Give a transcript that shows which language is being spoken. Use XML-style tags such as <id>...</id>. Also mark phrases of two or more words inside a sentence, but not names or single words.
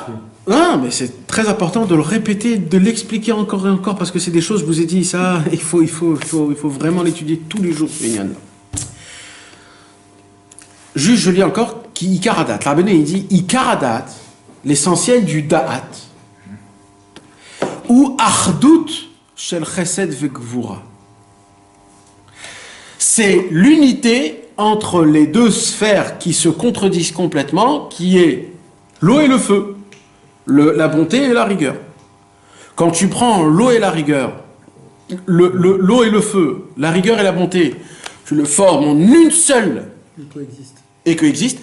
<fr>Non, mais c'est très important de le répéter, de l'expliquer encore et encore, parce que c'est des choses, je vous ai dit, ça, il faut vraiment l'étudier tous les jours. Juste, je lis encore, qui Ikaradat. La Rabbeinu, il dit, Ikaradat, l'essentiel du da'at, ou</fr> <he>achdut shel chesed vegvura.</he> <fr>C'est l'unité entre les deux sphères qui se contredisent complètement, qui est l'eau et le feu, la bonté et la rigueur. Quand tu prends l'eau et la rigueur, l'eau et le feu, la rigueur et la bonté, tu le formes en une seule et coexistent.</fr>